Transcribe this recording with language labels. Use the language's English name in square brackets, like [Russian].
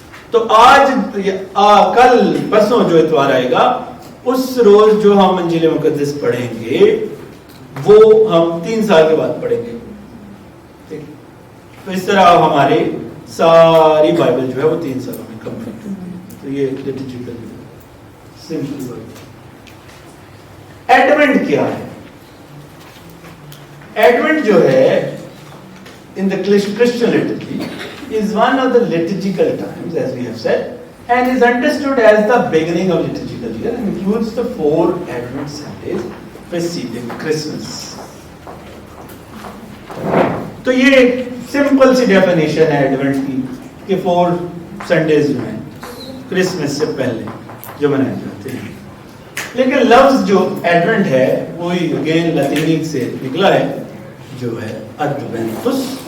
[Urdu] تو آج کل پرسوں جو اتوار آئے گا اس روز جو ہم انجیل مقدس پڑھیں گے وہ ہم 3 سال کے بعد پڑھیں گے. تو اس طرح ہمارے ساری بائبل جو ہے وہ 3 سالوں میں کمپلیٹ ہوتی ہے. تو یہ لٹرچر سمپل بات. ایڈونٹ کیا ہے؟ ایڈونٹ جو ہے [English] in the Christian liturgy is one of the liturgical times, as we have said, and is understood as the beginning of liturgical year and includes the 4 Advent Sundays preceding Christmas. [Urdu] تو یہ simple سی definition ہے Advent کی کہ 4 Sundays جو ہیں Christmas سے پہلے جو منائے جاتے ہیں. لیکن لفظ جو ایڈونٹ ہے وہی اگین لاتینی سے نکلا ہے جو ہے ادوینتس.